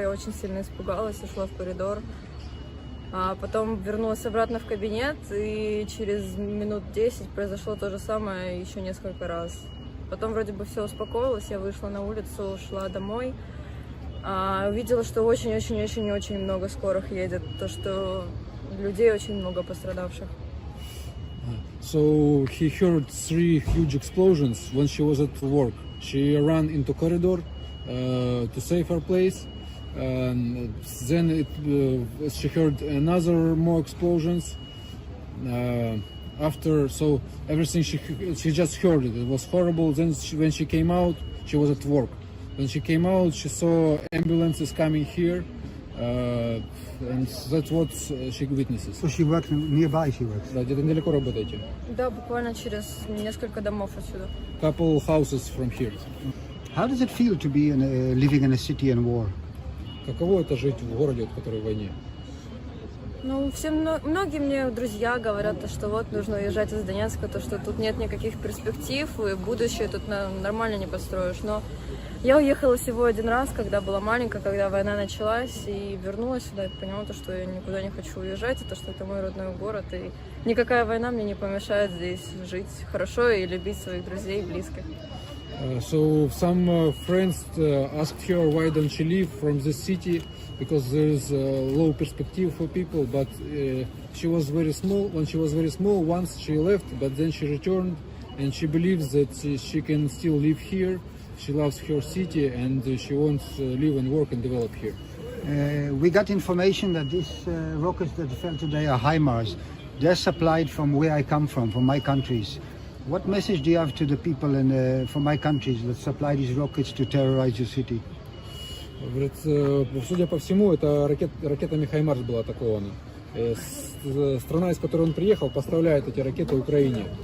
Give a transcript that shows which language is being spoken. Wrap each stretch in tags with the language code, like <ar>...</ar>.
<ru>Я очень сильно испугалась, ушла в коридор. А потом вернулась обратно в кабинет, и через минут 10 произошло то же самое еще несколько раз. Потом вроде бы все успокоилось, я вышла на улицу, шла домой. Увидела, что очень-очень-очень-очень много скорых едет, то, что людей очень много пострадавших.</ru> <en>So he heard 3 huge explosions when she was at work. She ran into corridor to save her place. And then she heard another more explosions. So everything she just heard it. It was horrible. Then when she came out, she was at work. When she came out, she saw ambulances coming here, and that's what she witnesses. So she works nearby, she works?</en> <ru>Да, где-то недалеко работаете? Да, буквально через несколько домов отсюда.</ru> <en>Couple houses from here. How does it feel to be living in a city in war?</en> <ru>Каково это жить в городе, который в войне? Ну, многие мне друзья говорят, что вот нужно уезжать из Донецка, то, что тут нет никаких перспектив, и будущее тут нормально не построишь. Но я уехала всего один раз, когда была маленькая, когда война началась, и вернулась сюда, и поняла, то, что я никуда не хочу уезжать, и то, что это мой родной город, и никакая война мне не помешает здесь жить хорошо и любить своих друзей и близких.</ru> <en>So some friends asked her why don't she leave from this city because there is low perspective for people, but she was very small. When she was very small, once she left, but then she returned, and she believes that she can still live here. She loves her city, and she wants to live and work and develop here. We got information that these rockets that fell today are HIMARS. They're supplied from where I come from my countries. What message do you have to the people from my countries that supply these rockets to terrorize your city?</en> <ru>Говорит, судя по всему, это ракетами «Хаймарс» была атакована. Страна, из которой он приехал, поставляет эти ракеты Украине.</ru>